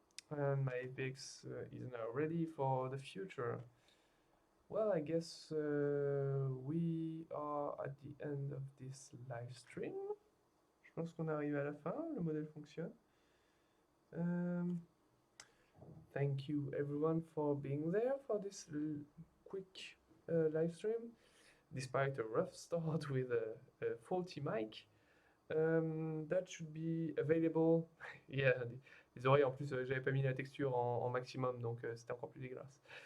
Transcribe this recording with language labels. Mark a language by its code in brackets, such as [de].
[en] And my FBX is now ready for the future. Well, I guess we are at the end of this live stream. [fr] Je pense qu'on arrive à la fin, le modèle fonctionne. [en] thank you everyone for being there for this quick live stream. Despite a rough start with a faulty mic, that should be available. [fr] Yeah, les oreilles en plus, j'avais pas mis la texture en maximum, donc c'était encore plus dégueulasse.